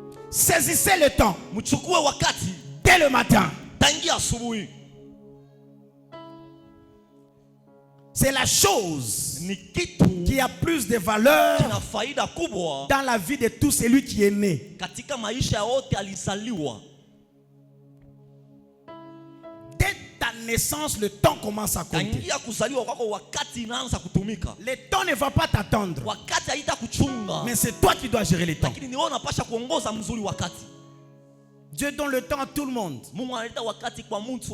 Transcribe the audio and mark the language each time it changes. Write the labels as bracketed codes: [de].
[fr] Saisissez le temps [sw] Mchukue wakati [fr] dès le matin. [sw] tangia asubuhi. [fr] C'est la chose [sw] Ni kitu [fr] qui a plus de valeur [sw] kina faida kubwa [fr] dans la vie de tout celui qui est né. [sw] katika maisha ya wote alizaliwa. [fr] Dès ta naissance, le temps commence à compter. [sw] Tangia kuzaliwa kwako wakati inaanza kutumika. [fr] Le temps ne va pas t'attendre, [sw] Wakati haita kuchunga, [fr] mais c'est toi qui dois gérer le temps. [sw] lakini ni wewe unapasha kuongoza mzuri wakati. [fr] Dieu donne le temps à tout le monde, [sw] Mungu analeta wakati kwa mtu